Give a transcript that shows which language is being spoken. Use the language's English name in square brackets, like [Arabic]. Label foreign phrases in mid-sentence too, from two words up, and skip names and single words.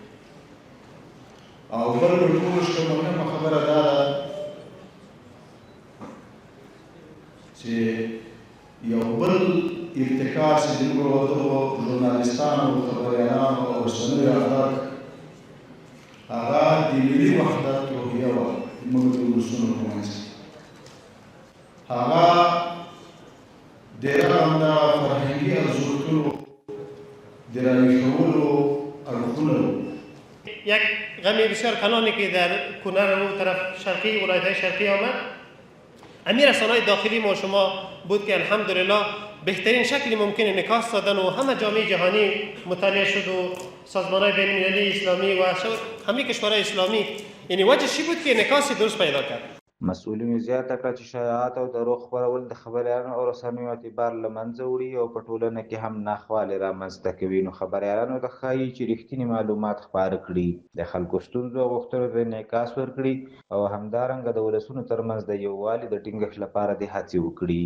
[Pashto] او بل تر ټولو ښه مهمه خبره دا ده چې یو بل ارتکاز چې موږ دغو ژورنالیستانو، خبریالانو او رسنیو ادا کړ هغه د ملي وحدت روحیه وه زموږ د ولسونو په منځ کې. هغه ډېره همدغه فرهنګي ارزښتونو د راویښولو اړخونه وو. [Persian] یک غم بسیار کلانی که در کنر رو طرف شرقی ولایت‌های شرقی آمد، امیر رسانه‌های داخلی ما شما بود که الحمدلله بهترین شکل ممکن انعکاس دادن و همه جامعه جهانی مطلع شد و سازمان‌های بین‌المللی اسلامی و همه کشورهای اسلامی، یعنی وجه چی بود که انعکاس درست پیدا کرد. [Pashto] مسئولینو زیاته کړه چې شایعات او دروغ خپرول د خبریالانو او رسنیو اعتبار له منځه وړي او په ټولنه کې هم ناخوالې رامنځته کوي. نو خبریالانو ته ښایي چې رښتیني معلومات خپاره کړي، د خلکو ستونزو او غوښتنو ته انعکاس ورکړي او همدارنګه د ولسونو ترمنځ د یووالي د ټینګښت لپاره دې هڅې وکړي.